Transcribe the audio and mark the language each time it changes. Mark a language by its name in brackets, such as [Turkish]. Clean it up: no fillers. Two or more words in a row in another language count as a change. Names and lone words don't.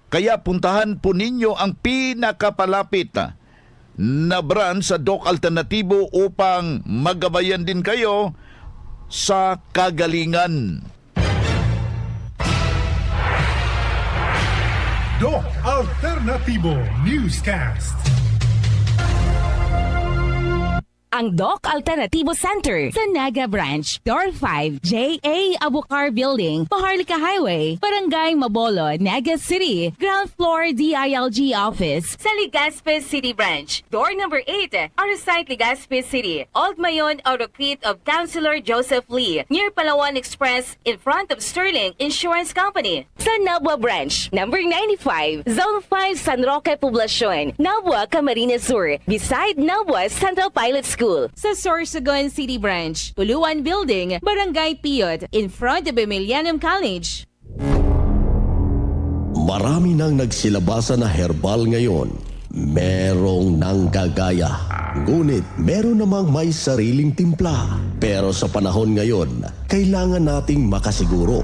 [Filipino] Kaya puntahan po ninyo ang pinakapalapit na branch sa Doc Alternatibo upang magabayan din kayo sa kagalingan. Doc Alternativo Newscast. Ang Doc Alternativo Center sa Naga Branch, Door 5, J.A. [English] Abucar Building, Maharlika Highway, Barangay Mabolo, Naga City, Ground Floor DILG Office sa Legazpi City Branch, Door number 8, Arsite Legazpi City, Old Mayon Autocrete of Councilor Joseph Lee, near Palawan Express in front of Sterling Insurance Company. [Filipino] Sa Nabwa Branch, number 95, Zone 5 San Roque Poblacion, Nabwa, Camarines Sur, beside Nabwa Central Pilot School. Sa Sorsogon City Branch, Puluan Building, Barangay Piyot, [English] in front of Emilianum College. [Filipino] Marami nang nagsilabasa na herbal ngayon. Merong nanggagaya. Ngunit meron namang may sariling timpla. Pero sa panahon ngayon, kailangan nating makasiguro.